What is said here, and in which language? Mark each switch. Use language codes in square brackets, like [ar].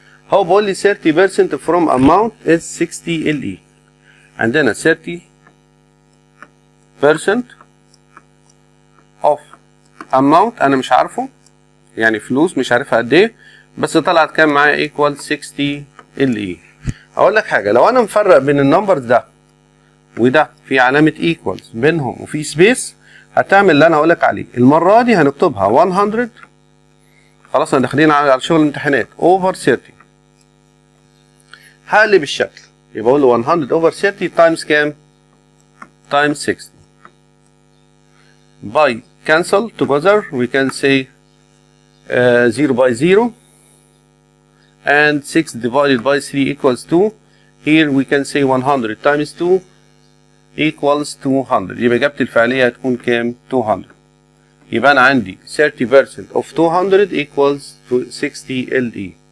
[ar] هو بيقول لي [en] 30% from amount is 60 LE. [ar] عندنا 30% of amount انا مش عارفه، يعني فلوس مش عارفها قد ايه، بس طلعت كام معايا [en] equal 60 LE. [ar] اقول لك حاجه، لو انا مفرق بين النمبرز ده وده في علامه equals بينهم وفي سبيس هتعمل اللي انا هقولك عليه. المره دي هنكتبها 100، خلاص احنا داخلين على شغل الامتحانات، اوفر 30. هقلب الشكل يبقى اقول له 100 اوفر 30 تايمز كام؟ تايمز 60. [en] by cancel together we can say 0 by 0 and 6 divided by 3 equals 2. Here we can say 100 times 2 equals 200. [ar] يبقى اجابتي الفعليه هتكون كام؟ 200. يبقى انا عندي [en] 30% of 200 equals 60 LE.